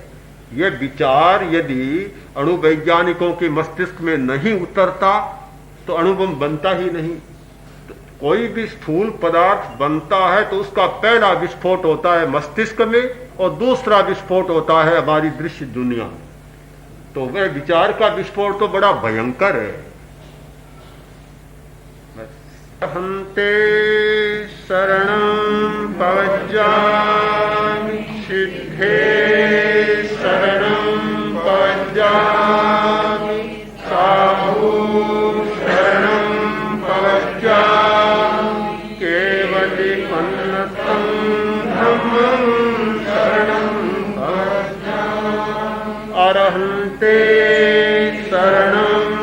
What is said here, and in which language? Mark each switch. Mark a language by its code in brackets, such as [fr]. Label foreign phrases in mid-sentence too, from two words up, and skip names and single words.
[hi] यह विचार यदि अणुवैज्ञानिकों के मस्तिष्क में नहीं उतरता तो अणुबम बनता ही नहीं। तो कोई भी स्थूल पदार्थ बनता है तो उसका पहला विस्फोट होता है मस्तिष्क में और दूसरा विस्फोट होता है हमारी दृश्य दुनिया में। तो वह विचार का विस्फोट तो बड़ा भयंकर है। [pra] हंते शरणं पवज्जामि सिद्धे शरणं पवज्जामि साहू शरणं पवज्जामि केवलिपन्नतं धम्मं शरणं पवज्जामि अरहन्ते शरणं